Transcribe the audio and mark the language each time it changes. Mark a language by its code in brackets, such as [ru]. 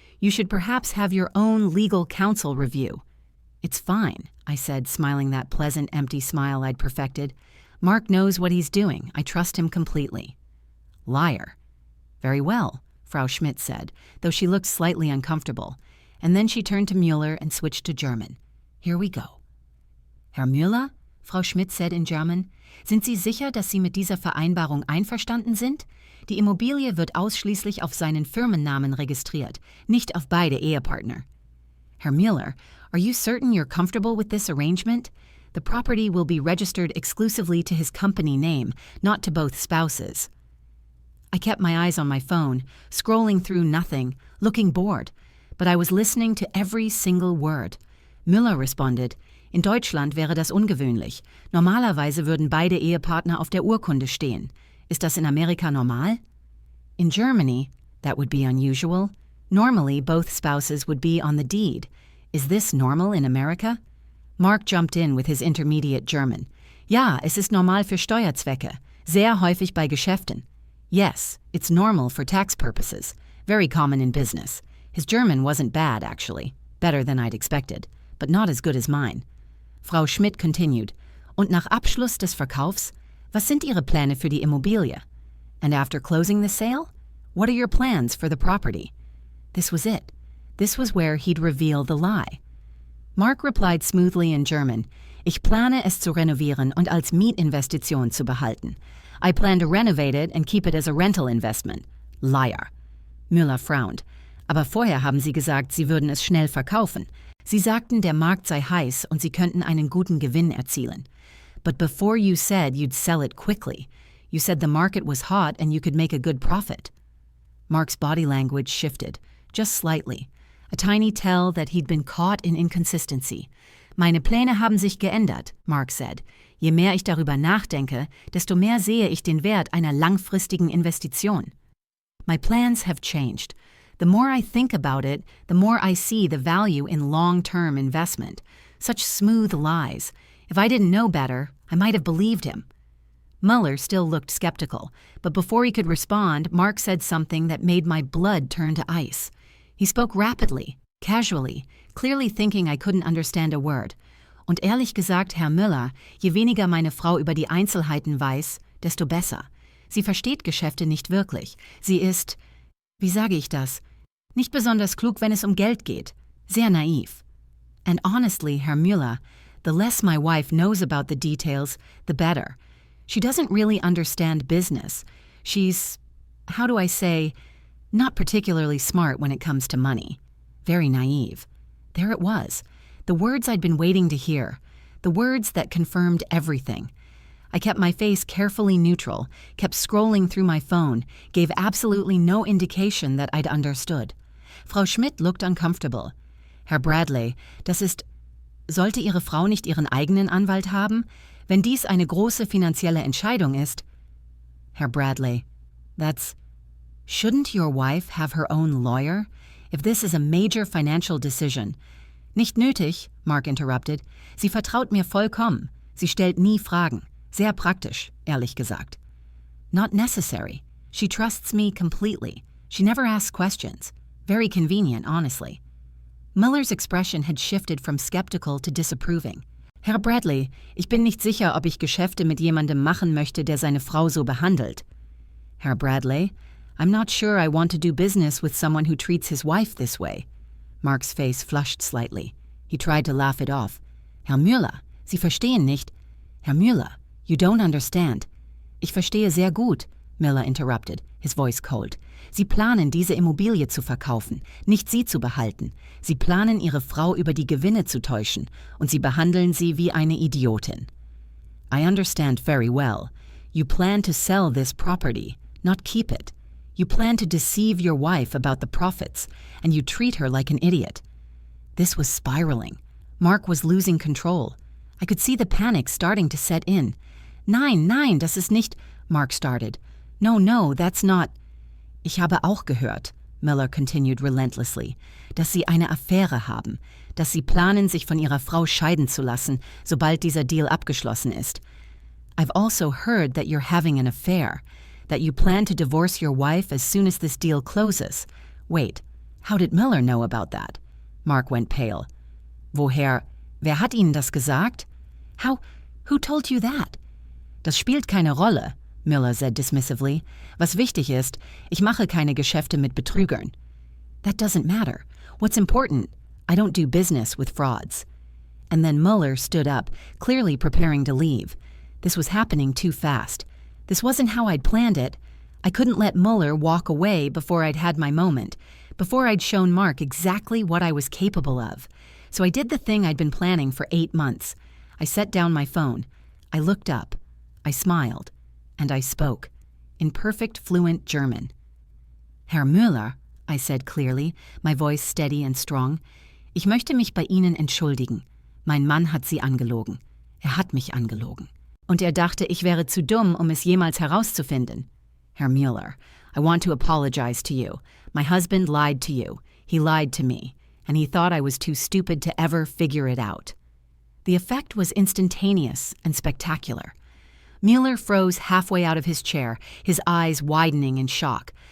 [en] You should perhaps have your own legal counsel review." "It's fine," I said, smiling that pleasant, empty smile I'd perfected. "Mark knows what he's doing. I trust him completely." "Liar." "Very well," Frau Schmidt said, though she looked slightly uncomfortable. And then she turned to Mueller and switched to German. "Here we go." [de] "Herr Mueller," Frau Schmidt [en] said in German, [de] "sind Sie sicher, dass Sie mit dieser Vereinbarung einverstanden sind? Die Immobilie wird ausschließlich auf seinen Firmennamen registriert, nicht auf beide Ehepartner." [en] "Herr Mueller, are you certain you're comfortable with this arrangement? The property will be registered exclusively to his company name, not to both spouses." I kept my eyes on my phone, scrolling through nothing, looking bored, but I was listening to every single word. Müller responded, [de] "In Deutschland wäre das ungewöhnlich. Normalerweise würden beide Ehepartner auf der Urkunde stehen. Ist das in Amerika normal?" [en] "In Germany, that would be unusual. Normally, both spouses would be on the deed. Is this normal in America?" Mark jumped in with his intermediate German. [de] "Ja, es ist normal für Steuerzwecke. Sehr häufig bei Geschäften." [en] "Yes, it's normal for tax purposes. Very common in business." His German wasn't bad, actually. Better than I'd expected, but not as good as mine. [de] Frau Schmidt continued, "Und nach Abschluss des Verkaufs, was sind Ihre Pläne für die Immobilie? [en] And after closing the sale, what are your plans for the property?" This was it. This was where he'd reveal the lie. Mark replied smoothly in German, [de] "Ich plane es zu renovieren und als Mietinvestition zu behalten. [en] I plan to renovate it and keep it as a rental investment." Liar. Müller frowned. [de] "Aber vorher haben Sie gesagt, Sie würden es schnell verkaufen. Sie sagten, der Markt sei heiß und Sie könnten einen guten Gewinn erzielen. [en] But before you said you'd sell it quickly. You said the market was hot and you could make a good profit." Mark's body language shifted, just slightly. A tiny tell that he'd been caught in inconsistency. [de] "Meine Pläne haben sich geändert," [en] Mark said. [de] "Je mehr ich darüber nachdenke, desto mehr sehe ich den Wert einer langfristigen Investition." [en] "My plans have changed. The more I think about it, the more I see the value in long-term investment. Such smooth lies. If I didn't know better, I might have believed him." Mueller still looked skeptical, but before he could respond, Mark said something that made my blood turn to ice. He spoke rapidly, casually, clearly thinking I couldn't understand a word. [de] "Und ehrlich gesagt, Herr Müller, je weniger meine Frau über die Einzelheiten weiß, desto besser. Sie versteht Geschäfte nicht wirklich. Sie ist, wie sage ich das, nicht besonders klug, wenn es Geld geht. Sehr naiv. [en] And honestly, Herr Müller, The less my wife knows about the details, the better. She doesn't really understand business. She's, how do I say, not particularly smart when it comes to money. Very naive. There it was. The words I'd been waiting to hear. The words that confirmed everything. I kept my face carefully neutral, kept scrolling through my phone, gave absolutely no indication that I'd understood. Frau Schmidt looked uncomfortable. [de] Herr Bradley, das ist... Sollte Ihre Frau nicht ihren eigenen Anwalt haben? Wenn dies eine große finanzielle Entscheidung ist... [en] Herr Bradley, that's... Shouldn't your wife have her own lawyer? If this is a major financial decision... [de] Nicht nötig, [en] Mark interrupted. [de] Sie vertraut mir vollkommen. Sie stellt nie Fragen. Sehr praktisch, ehrlich gesagt. [en] Not necessary. She trusts me completely. She never asks questions. Very convenient, honestly. Muller's expression had shifted from skeptical to disapproving. [de] Herr Bradley, ich bin nicht sicher, ob ich Geschäfte mit jemandem machen möchte, der seine Frau so behandelt. [en] Herr Bradley, I'm not sure I want to do business with someone who treats his wife this way. Mark's face flushed slightly. He tried to laugh it off. [de] Herr Müller, Sie verstehen nicht. [en] Herr Müller, you don't understand. [de] Ich verstehe sehr gut, [en] Miller interrupted, his voice cold. [de] Sie planen, diese Immobilie zu verkaufen, nicht sie zu behalten. Sie planen, ihre Frau über die Gewinne zu täuschen, und sie behandeln sie wie eine Idiotin. [en] I understand very well. You plan to sell this property, not keep it. You plan to deceive your wife about the profits, and you treat her like an idiot. This was spiraling. Mark was losing control. I could see the panic starting to set in. [de] Nein, das ist nicht... [en] Mark started. No, that's not... [de] Ich habe auch gehört, [en] Miller continued relentlessly, [de] dass Sie eine Affäre haben, dass Sie planen, sich von Ihrer Frau scheiden zu lassen, sobald dieser Deal abgeschlossen ist. [en] I've also heard that you're having an affair, that you plan to divorce your wife as soon as this deal closes. Wait, how did Miller know about that? Mark went pale. [de] Woher? Wer hat Ihnen das gesagt? [en] Who told you that? [de] Das spielt keine Rolle, [en] Miller said dismissively. [de] Was wichtig ist, ich mache keine Geschäfte mit Betrügern. [en] That doesn't matter. What's important, I don't do business with frauds. And then Muller stood up, clearly preparing to leave. This was happening too fast. This wasn't how I'd planned it. I couldn't let Muller walk away before I'd had my moment, before I'd shown Mark exactly what I was capable of. So I did the thing I'd been planning for 8 months. I set down my phone. I looked up. I smiled. And I spoke, in perfect fluent German. Herr Müller, I said clearly, my voice steady and strong, [de] ich möchte mich bei Ihnen entschuldigen. Mein Mann hat Sie angelogen. Hat mich angelogen. Und dachte, ich wäre zu dumm, es jemals herauszufinden. [en] Herr Müller, I want to apologize to you. My husband lied to you. He lied to me. And he thought I was too stupid to ever figure it out. The effect was instantaneous and spectacular. Müller froze halfway out of his chair, his eyes widening in shock.